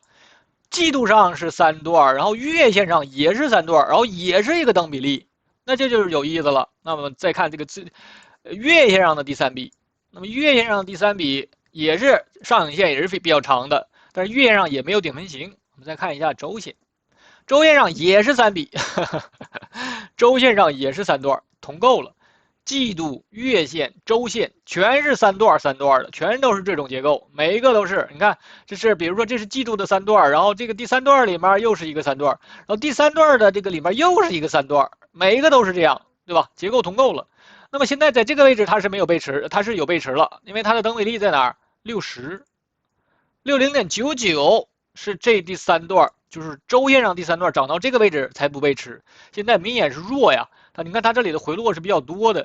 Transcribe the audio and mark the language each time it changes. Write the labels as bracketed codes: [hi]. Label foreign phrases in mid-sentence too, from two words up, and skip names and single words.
[zh] 季度上是3段，然後月線上也是3段，然後也是一個等比例，那這就是有意思了。那麼再看這個月線上的第3筆，那麼月線上的第3筆也是上影線也是比較長的，但是月線上也沒有頂分型。我們再看一下週線，週線上也是3筆，週線上也是3段，同構了。季度、月線、週線全是3段的，全都是這種結構，每一個都是。你看，這是比如說這是季度的3段，然後這個第3段裡面又是一個3段，然後第3段的這個裡面又是一個3段，每一個都是這樣，對吧？結構同構了。那麼現在在這個位置它是沒有背馳，它是有背馳了，因為它的等比例在哪兒？60.99是這第3段，就是週線上第3段漲到這個位置才不背馳。現在明顯是弱呀，你看它這裡的回落是比較多的。